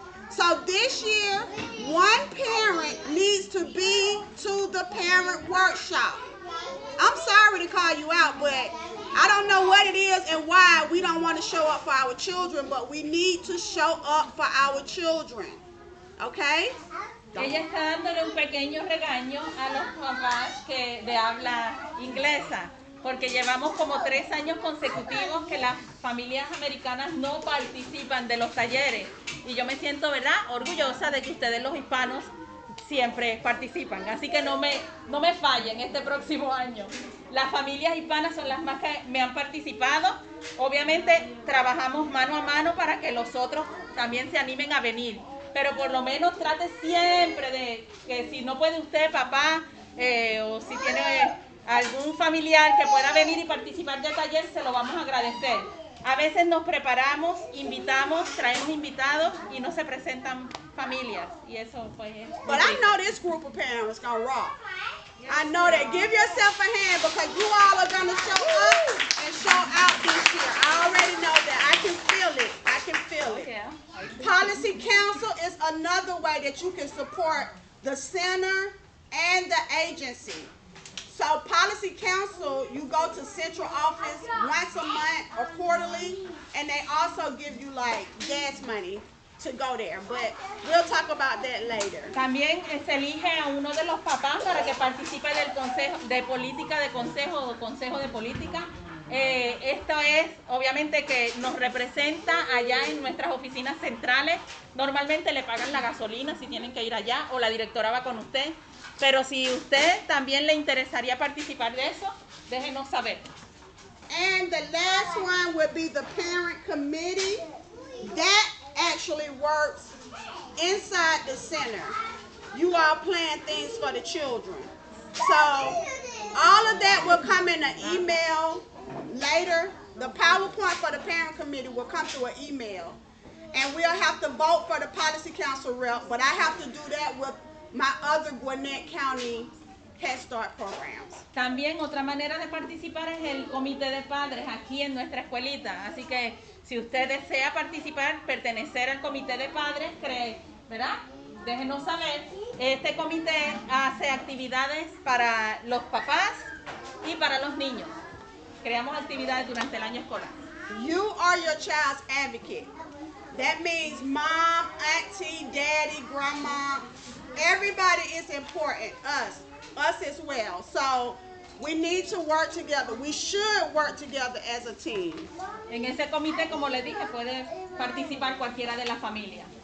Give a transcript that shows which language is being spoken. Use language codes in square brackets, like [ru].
[en] So this year, one parent needs to be to the parent workshop. I'm sorry to call you out, but I don't know what it is and why we don't want to show up for our children, but we need to show up for our children. Okay? [es] Ella está dándole un pequeño regaño a los papás de habla inglesa, porque llevamos como 3 años consecutivos que las familias americanas no participan de los talleres. Y yo me siento, ¿verdad?, orgullosa de que ustedes los hispanos siempre participan. Así que no me fallen este próximo año. Las familias hispanas son las más que me han participado. Obviamente trabajamos mano a mano para que los otros también se animen a venir. Pero por lo menos trate siempre de que si no puede usted, papá, o si tiene algún familiar que pueda venir y participar del taller, se lo vamos a agradecer. A veces nos preparamos, invitamos, traemos invitados y no se presentan familias. Y eso pues es... [en] But I know this group of parents gonna rock. I know that. Give yourself a hand because you all are gonna show up and show out this year. I already know that. I can feel it. I can feel it. Yeah. Policy Council is another way that you can support the center and the agency. So Policy Council, you go to central office once a month or quarterly, and they also give you like gas money to go there, but we'll talk about that later. [es] También se elige a uno de los papás para que participe del consejo de política de consejo o consejo de política. Esto es obviamente que nos representa allá en nuestras oficinas centrales. Normalmente le pagan la gasolina si tienen que ir allá o la directora va con usted. Pero si usted también le interesaría participar de eso, déjenos saber. [en] And the last one would be the parent committee. That actually works inside the center. You all plan things for the children. So all of that will come in an email later. The PowerPoint for the parent committee will come through an email. And we'll have to vote for the policy council rep, but I have to do that with my other Gwinnett County Head Start programs. [es] También otra manera de participar es el comité de padres aquí en nuestra escuelita. Así que si usted desea participar, pertenecer al comité de padres, ¿verdad? Déjenos saber. Este comité hace actividades para los papás y para los niños. Creamos actividades durante el año escolar. [en] You are your child's advocate. That means mom, auntie, daddy, grandma. Everybody is important. Us as well. So we need to work together. We should work together as a team. [es] En ese comité, como les dije, puede participar cualquiera de las familias.